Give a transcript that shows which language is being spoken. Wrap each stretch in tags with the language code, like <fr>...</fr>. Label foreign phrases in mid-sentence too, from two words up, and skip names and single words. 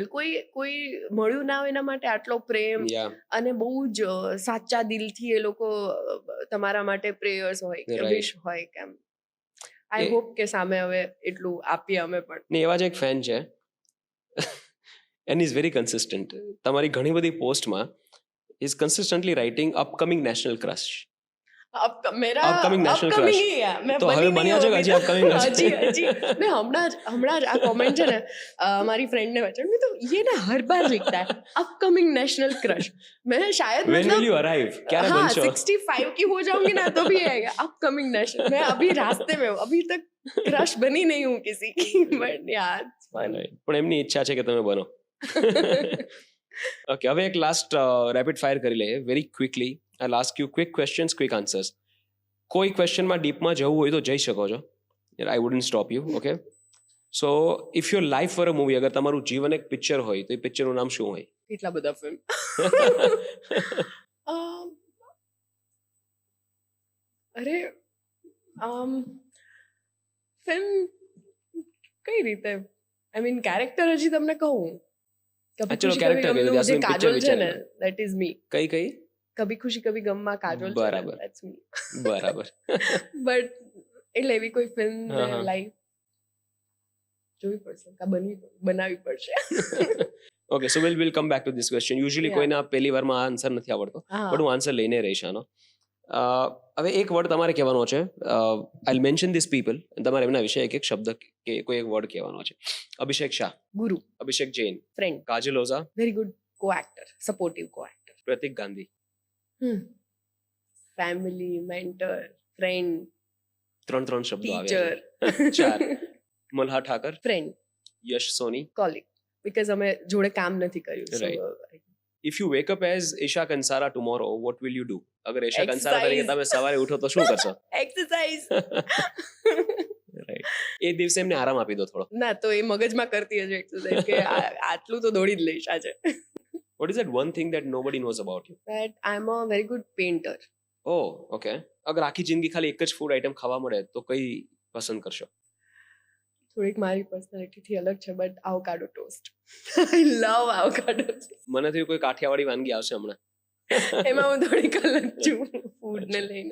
<gu>કોઈ મળ્યું ના હોય એના માટે આટલો પ્રેમ, અને બહુ જ સાચા દિલથી એ લોકો તમારા માટે પ્રેયર્સ હોય કે વિશ હોય કેમ.</gu> <en>I hope</en> <gu>કે સામે હવે એટલું આપીએ અમે પણ. ને એવા જ એક ફેન છે,</gu> <en>and is very consistent.</en> <gu>તમારી ઘણી બધી પોસ્ટમાં</gu> <en>is consistently writing upcoming national crush. upcoming national crush.</en> <gu>તો હવે બન્યા છે કે હજી upcoming હજી મેં હમણાં જ આ કોમેન્ટ છે ને મારી ફ્રેન્ડને વાંચ્યું, મેં તો</gu> <hi>ये ना हर बार लिखता है</hi> <en>upcoming national crush.</en> <hi>मैं शायद</hi> <en>when will you arrive?</en> <gu>ક્યારે બનશો?</gu> <hi>65 की हो जाऊंगी ना तो भी आएगा</hi> <en>upcoming national.</en> <hi>मैं अभी रास्ते में हूँ, अभी तक crush बनी नहीं हूँ किसी की, but यार</hi> <gu>પણ એમની ઈચ્છા છે કે તમે બનો. ઓકે, હવે એક</gu> <en>last rapid fire</en> <gu>કરી લઈએ</gu> <en>very quickly. I'll ask you quick questions, quick answers.</en> <gu>કોઈ ક્વેશ્ચનમાં ડીપમાં જવું હોય તો જઈ શકો છો.</gu> <en>I wouldn't stop you, okay? So, if your life were a movie,</en> <gu>અગર તમારું જીવન એક પિક્ચર હોય તો એ પિક્ચરનું નામ શું હોય? કેટલા બધા ફિલ્મ. અરે ફિલ્મ કઈ રીતે,</gu> <en>I mean</en> <gu>કેરેક્ટર હજી તમને કહું. ચલો કેરેક્ટર કહી દો, જે કાજોલ છે ને,</gu> <en>that is me.</en> <gu>કઈ કભી ખુશી કભી ગમમાં કાજોલ છે, બરાબર,</gu> <en>that's me.</en> <gu>બરાબર. બટ એટલે એવી કોઈ ફિલ્મ લાઈક જોવી પડશે, બનાવવી પડશે.</gu> <en>okay, so we'll come back to this question.</en> <gu>Usually કોઈને પહેલી વારમાં આન્સર નથી આવડતો, પણ હું આન્સર લઈને રહીશ આનો. હવે એક વર્ડ તમારે કહેવાનો છે.</gu> <en>I'll mention these people,</en> <gu>તમારે એમના વિશે એક શબ્દ કે કોઈ એક વર્ડ કહેવાનો છે. અભિષેક શાહ, ગુરુ. અભિષેક જૈન,</gu> <en>ફ્રેન્ડ.</en> <gu>કાજલ ઓઝા,</gu> <en>very good co-actor, supportive co-actor.</en> <gu>પ્રતીક ગાંધી,</gu> <en>family, mentor, friend.</en> <gu>ત્રણ શબ્દો આવે</gu> <en>ટીચર.</en> <gu>છે. 4 મલ્હાર ઠાકર,</gu> <en>ફ્રેન્ડ.</en> <gu>યશ સોની, કોલિગ, બીકોઝ અમે જોડે કામ નથી કર્યું.</gu> <en>Right. If you wake up as Isha Kansara tomorrow, what will you do?</en> <gu>અગર Isha Kansara તરીકે તમે સવારે ઉઠો તો શું કરશો?</gu> <en>એક્સરસાઇઝ.</en> <gu>રાઈટ. એ દિવસે એમને આરામ આપી દો થોડો. ના, તો એ મગજમાં કરતી હશે એક્સરસાઇઝ કે આટલું તો દોડી જ લઈશ આજે.</gu> <en>What is that one thing that nobody knows about you? That I'm a very good painter. Oh, okay.</en> <gu>અગર આખી જિંદગી ખાલી એક જ ફૂડ આઈટમ ખાવા મળે તો કઈ પસંદ કરશો? થોડીક મારી પર્સનાલિટીથી અલગ છે, બટ</gu> <en>avocado toast. I love avocado toast. મને</en> <gu>તો કોઈ કાઠિયાવાડી વાનગી આવશે હમણાં. એમાં હું થોડીક અલગ છું ફૂડને લઈને.</gu>